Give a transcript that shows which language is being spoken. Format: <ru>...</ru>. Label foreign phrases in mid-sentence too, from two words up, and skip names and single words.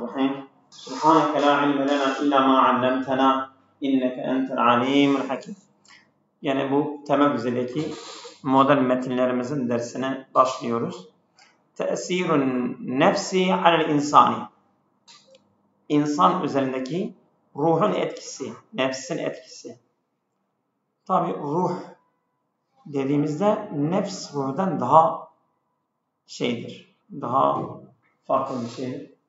<ar>الرحيم سبحانك لا علم لنا إلا ما علمتنا إنك أنت العليم الحكيم.</ar> <tr>Yani bu tema üzerindeki model metinlerimizin dersine başlıyoruz.</tr> <ar>تأثير النفس على الإنسان.</ar> <tr>İnsan üzerindeki ruhun etkisi, nefsin etkisi. Tabi ruh dediğimizde nefs ruhdan daha daha farklı bir şeydir.</tr>